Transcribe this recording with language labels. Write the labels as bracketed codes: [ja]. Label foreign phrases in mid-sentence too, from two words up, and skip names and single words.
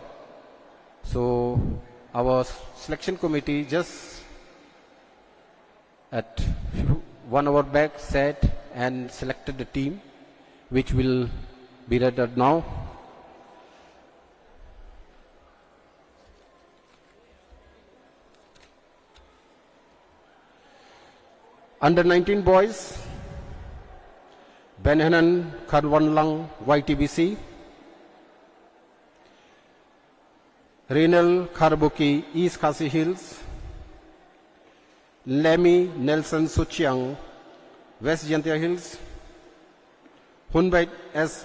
[en] So our selection committee just at 1 hour back sat and selected the team, which will be read out now. Under 19 boys, Benhanan Kharwanlang YTBC, Renal Kharbuki East Khasi Hills, Lemmy Nelson Suchiang West Jantia Hills, Hunbait S.